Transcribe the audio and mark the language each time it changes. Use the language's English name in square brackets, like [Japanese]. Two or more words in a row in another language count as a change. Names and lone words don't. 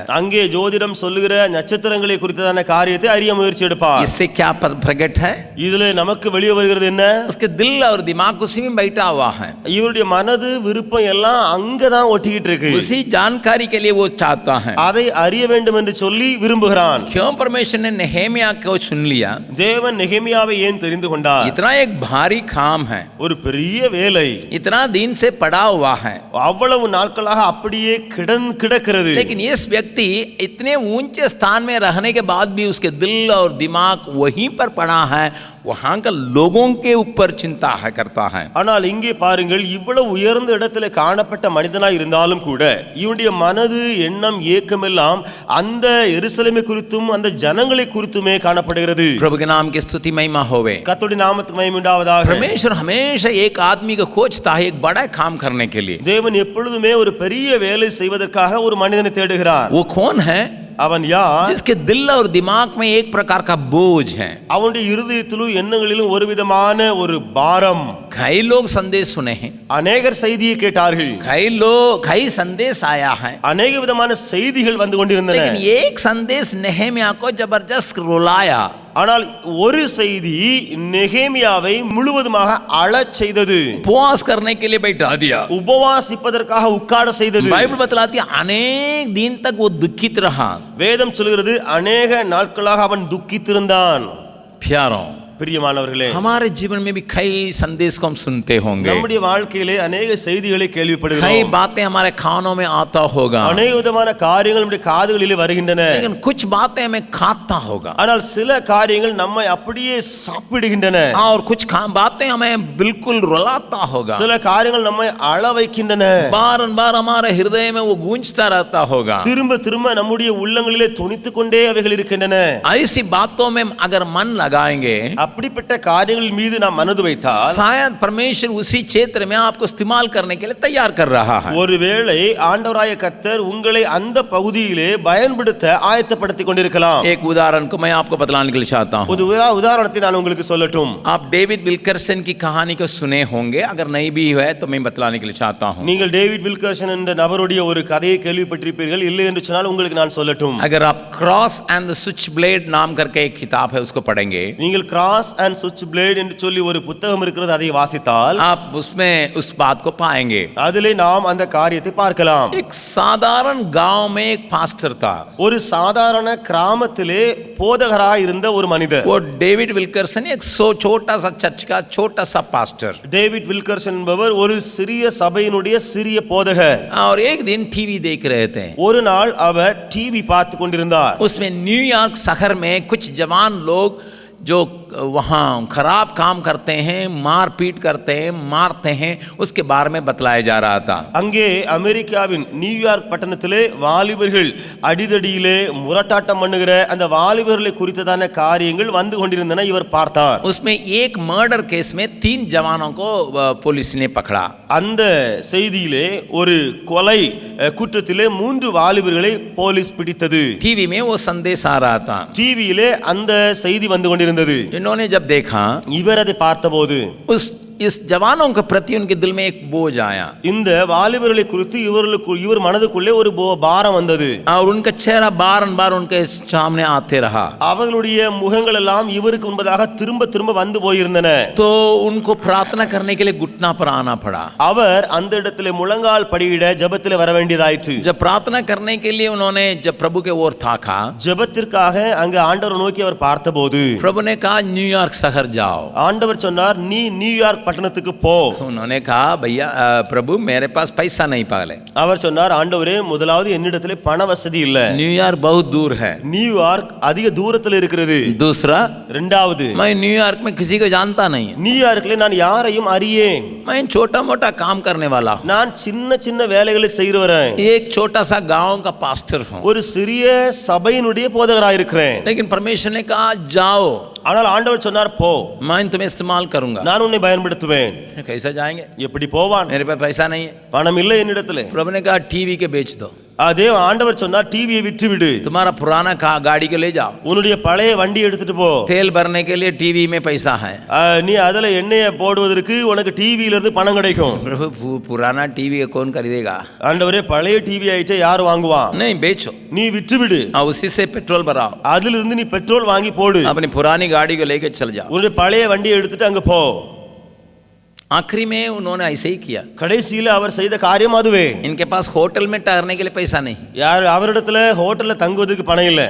[Tamil] அங்கே ஜோதிடம் சொல்லுகிற நட்சத்திரங்களை குறித்ததான காரியத்தை அறிய முயற்சி எடுப்பார். [Hindi] इससे क्या प्रकट है? [Tamil] இதுல நமக்கு வெளியே வருகிறது என்ன? [Hindi] उसके दिल और दिमाग उसी में बैठा हुआ है, [Tamil] இவருடைய மனது விருப்பம் எல்லாம் அங்கதான் ஒட்டிக்கிட்டு இருக்கு. [Hindi] उसी जानकारी के लिए वो चाहता है। [Tamil] அதை அறிய வேண்டும் என்று சொல்லி விரும்புகிறான். [Hindi] क्यों परमेश्वर ने नेहेमिया को चुन लिया? [Tamil] தேவன் நெகேமியாவை ஏன் தெரிந்து கொண்டார்? [Hindi] इतना एक भारी काम है, [Tamil] ஒரு பெரிய வேலை, [Hindi] इतना दिन से पड़ा हुआ है, [Tamil] அவ்வளவு நாட்களாக அப்படியே கிடக்கிறது. [Hindi] लेकिन इस व्यक्ति इतने ऊंचे स्थान में रहने के बाद भी उसके दिल और दिमाग वहीं पर पड़ा है, वहां का लोगों के ऊपर चिंता है करता है। [Tamil] ஆனால் இங்கே பாருங்கள், இவ்வளவு உயர்ந்த இடத்துல காணப்பட்ட மனிதனாய் இருந்தாலும் கூட இவனுடைய மனது எண்ணம் ஏக்கமெல்லாம் அந்த எருசலேமை குறித்தும் அந்த ஜனங்களை குறித்துமே காணப்படுகிறது. [Hindi] प्रभु के नाम की स्तुति महिमा होवे। [Tamil] கர்த்தருடைய நாமத்துக்கு மகிமை உண்டாவதாக. [Hindi] परमेश्वर हमेशा एक आदमी को खोजता है एक बड़ा काम करने के लिए। [Tamil] தேவன் எப்பொழுதுமே ஒரு பெரிய வேலை செய்வதற்காக ஒரு மனிதனை தேடுகிறார். [Hindi] वो कौन है? [Tamil] அவன் யார்? [Hindi] जिसके दिल और दिमाग में एक प्रकार का बोझ है। [Tamil] அவனுடைய இருதயத்திலும் எண்ணங்களிலும் ஒரு விதமான ஒரு பாரம். [Hindi] कई लोग संदेश सुने हैं, [Tamil] அநேகர் செய்தியை கேட்டார்கள், [Hindi] कई संदेश आया है, [Tamil] அநேக விதமான செய்திகள் வந்து கொண்டிருந்தன. [Hindi] लेकिन एक संदेश नेहेमिया को जबरदस्त रुलाया। [Tamil] ஆனால் ஒரு செய்தி நெகேமியாவை முழுவதுமாக அழச் செய்தது, [Hindi] उपवास करने के लिए बैठा दिया। [Tamil] உபவாசிப்பதற்காக உட்கார செய்தது. [Hindi] बाइबल बतलाती है अनेक दिन तक वो दुखित रहा। [Tamil] வேதம் சொல்கிறது அநேக நாட்களாக அவன் துக்கித்திருந்தான். [Hindi] प्यारों, [Tamil] பிரியமானவர்களே, [Hindi] हमारे जीवन में भी कई संदेश को हम सुनते होंगे, [Tamil] நம்முடைய வாழ்க்கையிலே அநேக செய்திகளை [Hindi] कई [Tamil] கேள்விப்படுகிறோம். [Hindi] बातें हमारे कानों में आता होगा, [Tamil] அநேக விதமான காரியங்கள் நம்முடைய காதுகளிலே வருகின்றன. [Hindi] लेकिन कुछ बातें हमें खाता होगा, [Tamil] ஆனால் சில காரியங்கள் நம்மை அப்படியே சாப்பிடுகின்றன. [Hindi] और कुछ बातें हमें बिल्कुल रुलाता होगा। [Tamil] சில காரியங்கள் நம்மை அழ வைக்கின்றன. [Hindi] बार बार हमारे हृदय में वो गूंजता रहता होगा। [Tamil] திரும்ப திரும்ப நம்முடைய உள்ளங்களிலே தொனித்துக் கொண்டே அவைகள் இருக்கின்றன. [Hindi] ऐसी बातों में अगर मन लगाएंगे, [Tamil] அப்படிப்பட்ட காரியங்கள் மீது நாம் மனது வைத்தால் [Hindi] शायद परमेश्वर उसी क्षेत्र में आपको इस्तेमाल करने के लिए तैयार कर रहा है। [Tamil] ஒருவேளை ஆண்டவராய கர்த்தர் உங்களை அந்த பகுதியிலே பயன்படுத்த ஆயத்தப்படுத்திக் கொண்டிருக்கலாம். [Hindi] एक उदाहरण को मैं आपको बतलाने के लिए चाहता हूँ। [Tamil] ஒரு உதாரணத்தை நான் உங்களுக்கு சொல்லட்டும். [Hindi] आप डेविड विल्करसन की कहानी को सुने होंगे, अगर नहीं भी है तो मैं बतलाने के लिए चाहता हूँ। [Tamil] நீங்கள் டேவிட் வில்கர்சன் என்ற நபருடைய ஒரு கதையை கேள்விப்பட்டிருப்பீர்கள். இல்லை என்று சொன்னால் உங்களுக்கு நான் சொல்லட்டும். [Hindi] अगर आप क्रॉस एंड द स्विच ब्लेड नाम करके एक किताब है उसको पढ़ेंगे, [Tamil] நீங்கள் கிராஸ் அண்ட் சுவிட்ச் பிளேட் என்று சொல்லி ஒரு புத்தகம் இருக்கிறது, அதை வாசித்தால் [Hindi] आप उसमें उस बात को पाएंगे। [Tamil] அதிலே நாம் அந்த காரியத்தை பார்க்கலாம். [Hindi] एक साधारण गांव में एक पास्टर था। [Tamil] ஒரு சாதாரண கிராமத்திலே போதகராய் இருந்த ஒரு மனிதர். [Hindi] वो डेविड विल्करसन एक छोटा सा चर्च का छोटा सा पास्टर। [Tamil] டேவிட் வில்கர்சன் என்பவர் ஒரு சிறிய சபையினுடைய சிறிய போதகர். [Hindi] और एक दिन टीवी देख रहे थे। [Tamil] ஒரு நாள் அவர் டிவி பார்த்து கொண்டிருந்தார். [Hindi] उसमें न्यूयॉर्क शहर में कुछ जवान लोग जो वहाँ खराब काम करते हैं, मारपीट करते हैं, मारते हैं, उसके बारे में बतलाया जा रहा था। [Tamil] அங்கே அமெரிக்காவின் நியூயார்க் பட்டணத்திலே வாலிபர்கள் அடிதடியிலே முரட்டாட்டம் பண்ணுகிற அந்த வாலிபர்களை குறித்ததான காரியங்கள் வந்து கொண்டிருந்தன. இவர் பார்த்தார். [Hindi] उसमें एक [English] murder case [Hindi] में 3 जवानों को पुलिस ने पकड़ा। [Tamil] அந்த செய்தியிலே ஒரு கொலை குற்றத்திலே 3 வாலிபர்களை போலீஸ் பிடித்தது. [Hindi] टीवी में वो संदेश आ रहा था। [Tamil] டிவியிலே அந்த செய்தி வந்து கொண்டிருந்தது. [Hindi] इन्होंने जब देखा, [Tamil] இவர் அதை பார்த்தபோது [Hindi] उस इस जवानों के प्रति उनके दिल में एक बोझ आया [Tamil] இந்த வாலிபர்களை குறித்து இவர் மனதுக்குள்ளே ஒரு பாரம் வந்தது. [Hindi] और उनका चेहरा बार बार उनके सामने आते रहा. [Tamil] அவர்களுடைய முகங்கள் எல்லாம் இவருக்கு முன்பதாக திரும்ப திரும்ப வந்து போயிருந்தன. [Hindi] तो उनको प्रार्थना करने के लिए घुटना पर आना पड़ा. [Tamil] அவர் அந்த இடத்திலே முழங்கால் படியிட ஜெபத்திலே வர வேண்டியதாயிற்று. [Hindi] जब प्रार्थना करने के लिए उन्होंने जब प्रभु के ओर ताका, [Tamil] ஜெபத்திற்காக அங்கே ஆண்டவர் நோக்கி அவர் பார்த்தபோது [Hindi] प्रभु ने कहा न्यूयॉर्क शहर जाओ. [Tamil] ஆண்டவர் சொன்னார், நீ நியூயார்க் பட்டணத்துக்கு போ. [Hindi] उन्होंने कहा भैया प्रभु मेरे पास पैसा नहीं पाले. [Tamil] அவர் சொன்னார், ஆண்டவரே முதலாவது என்னிடத்திலே பண வசதி இல்ல. [Hindi] न्यूयॉर्क बहुत दूर है. [Tamil] நியூயார்க் அதிக தூரத்தில் இருக்கிறது. [Hindi] दूसरा [Tamil] இரண்டாவது, [Hindi] मैं न्यूयॉर्क में किसी को जानता नहीं. [Tamil] நியூயார்க்ல நான் யாரையும் அறியேன். [Hindi] मैं छोटा मोटा काम करने वाला हूँ. [Tamil] நான் சின்ன சின்ன வேலைகளை செய்கிறவரேன். [Hindi] एक छोटा सा गांव का पास्टर हूँ. [Tamil] ஒரு சிறிய சபையினுடைய போதகராக இருக்கிறேன். [Hindi] लेकिन परमेश्वर ने कहा जाओ, [Tamil] ஆனால் ஆண்டவர் சொன்னார், போ, [Hindi] मैं तुम्हें इस्तेमाल करूंगा. [Tamil] நான் உன்னை பயன்படுத்துவேன். [Hindi] कैसे जाएंगे? [Tamil] எப்படி போவான்? [Hindi] मेरे पास पैसा नहीं है. [Tamil] பணம் இல்லை என்னிடத்திலே. [Hindi] प्रभु ने कहा टीवी के बेच दो. [Tamil] அதே ஆண்டவர் சொன்னார், டிவியை விற்று விடு. [Hindi] तुम्हारा पुराना गाड़ी को ले जाओ. [Tamil] உன்னுடைய பழைய வண்டி எடுத்துட்டு போ. [Hindi] तेल भरने के लिए टीवी में पैसा है. [Tamil] நீ அதுல எண்ணெயை போடுவதற்கு உனக்கு டிவியில இருந்து பணம் கிடைக்கும். [Hindi] प्रभु पुराना टीवी कौन खरीदेगा? [Tamil] ஆண்டவரே பழைய டிவி ஆயிட்டே யார் வாங்குவான்? [Hindi] नहीं बेचो, [Tamil] நீ விற்று விடு. [Hindi] उसी से पेट्रोल भराओ. [Tamil] அதுல இருந்து நீ பெட்ரோல் வாங்கி போடு. [Hindi] अपनी पुरानी गाड़ी को लेकर चल जाओ. [Tamil] உன்னுடைய பழைய வண்டியை எடுத்துட்டு அங்க போ. [Hindi] आखिरी में उन्होंने ऐसे ही किया. [Tamil] கடைசியில அவர் செய்த காரியம் அதுவே. [Hindi] इनके पास होटल में ठहरने के लिए पैसा नहीं. [Tamil] யார் அவரிடத்துல ஹோட்டல்ல தங்குவதற்கு பணம் இல்ல.